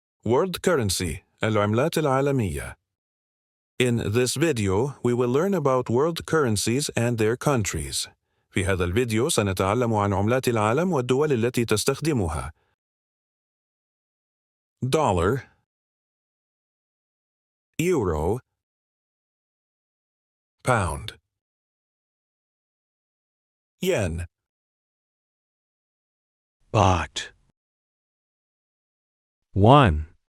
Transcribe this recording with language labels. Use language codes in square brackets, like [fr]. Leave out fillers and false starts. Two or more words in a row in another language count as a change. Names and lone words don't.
[en] World Currency, [ar] العملات العالمية. [en] In this video, we will learn about world currencies and their countries. [ar] في هذا الفيديو سنتعلم عن عملات العالم والدول التي تستخدمها. [en] Dollar, Euro, Pound, Yen, Baht, Won,